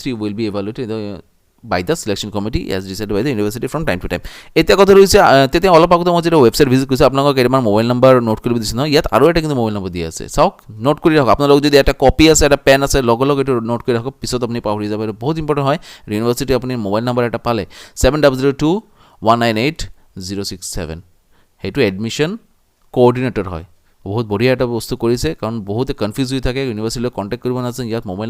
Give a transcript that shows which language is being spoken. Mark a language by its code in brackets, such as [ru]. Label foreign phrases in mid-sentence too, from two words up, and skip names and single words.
[as] 3 [en] will be evaluated by the selection committee as decided by the university from time to time [as] এতিয়া কথা ৰৈছে তেতিয়া অলপ আগতে মই যেটা [en] website visit [as] কৰিছো আপোনালোকক কেইটামান [en] mobile number [as] নোট কৰিব দিছে ন ইয়াত আৰু এটা কিন্তু [en] mobile number [as] দিয়া আছে চাওক নোট কৰি ৰাখক আপোনালোক যদি এটা কপি আছে এটা পেন আছে লগ লগ এটো নোট কৰি ৰাখক পিছত আপুনি পাহৰি যাব এটা বহুত ইম্পৰ্টেন্ট হয় ইউনিভাৰ্সিটি আপুনি [en] mobile number [as] এটা পালে 7002198067 হেতু [en] admission coordinator [as] হয় বহুত বঢ়িয়া এটা বস্তু কৰিছে কাৰণ বহুতে কনফিউজ হৈ থাকে ইউনিভাৰ্সিটিলৈ কন্টাক্ট কৰিব নাজানে ইয়াত মোবাইল